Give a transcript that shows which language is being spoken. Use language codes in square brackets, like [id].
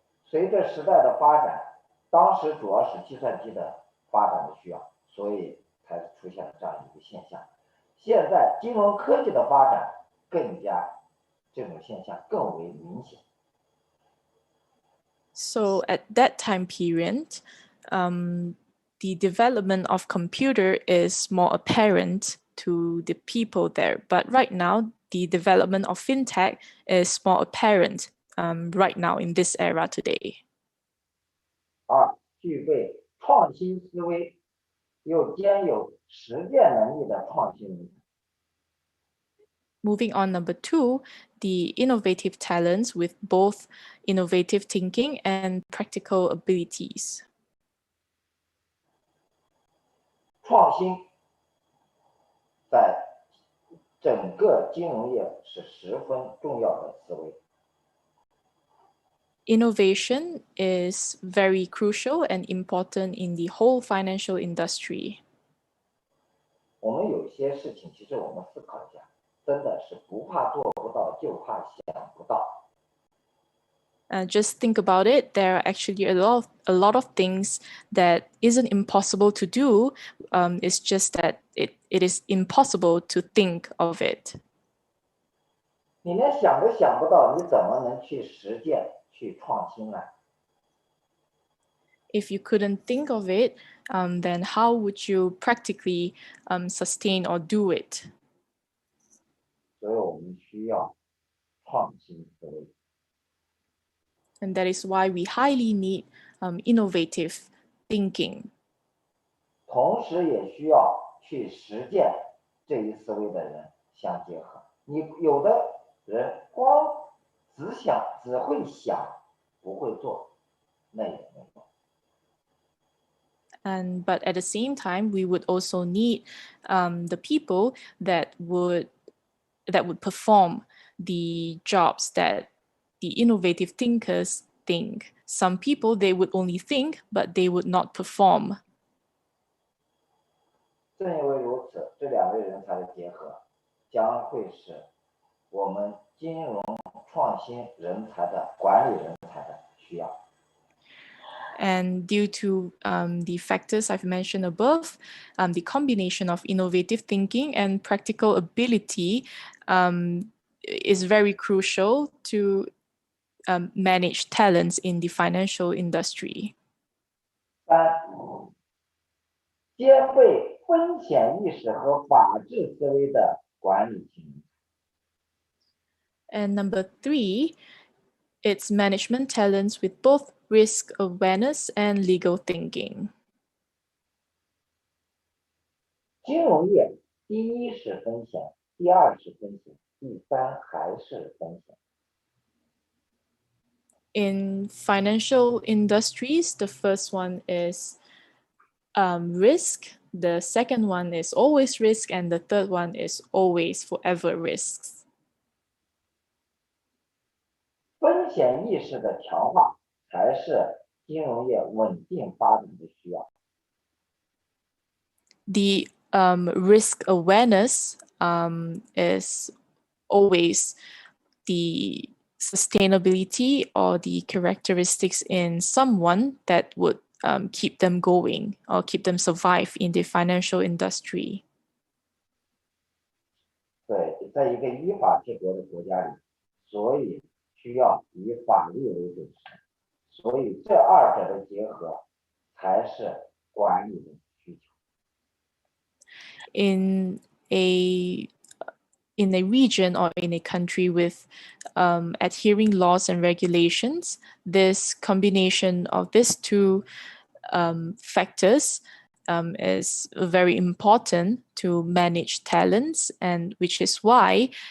[zh] 随着时代的发展，当时主要是计算机的发展的需要，所以才出现了这样一个现象。现在金融科技的发展更加，这种现象更为明显。 [en] So at that time period, the development of computer is more apparent to the people there. But right now, the development of fintech is more apparent right now in this era today. [zh] 二，具备创新思维又兼有实践能力的创新人才。 [en] Moving on, number 2, the innovative talents with both innovative thinking and practical abilities. [zh] 创新在整个金融业是十分重要的思维。 [en] Innovation is very crucial and important in the whole financial industry. [zh] 我们有些事情，其实我们思考一下，真的是不怕做不到，就怕想不到。 [en] Just think about it. There are actually a lot of things that isn't impossible to do. It's just that it is impossible to think of it. [zh] 你连想都想不到，你怎么能去实践、去创新呢？ [en] If you couldn't think of it, then how would you practically sustain or do it? [zh] 所以我们需要创新思维。 [en] And that is why we highly need innovative thinking. [zh] 同时也需要去实践这一思维的人相结合。你有的人光只会想，不会做，那也没用。 [en] But at the same time, we would also need the people that would perform the jobs that the innovative thinkers think. Some people, they would only think, but they would not perform. [zh] 正因为如此，这两类人才的结合，将会是我们金融创新人才的管理人才的需要。 [en] And due to the factors I've mentioned above, the combination of innovative thinking and practical ability is very crucial to manage talents in the financial industry. [zh] 三，兼备风险意识和法治思维的管理型。 [en] And number 3, it's management talents with both risk awareness and legal thinking. [zh] 金融业，第一是风险，第二是风险，第三还是风险。 [en] In financial industries, the first one is risk, the second one is always risk, and the third one is always forever risks. [zh] 风险意识的强化才是金融业稳定发展的需要。 [en] The risk awareness is always the sustainability or the characteristics in someone that would keep them going or keep them survive in the financial industry. [zh] 对，在一个依法治国的国家里，所以需要以法律为准绳，所以这二者的结合才是管理的需求。 [en] In a region or in a country with adhering laws and regulations, this combination of these two factors is very important to manage talents, and which is why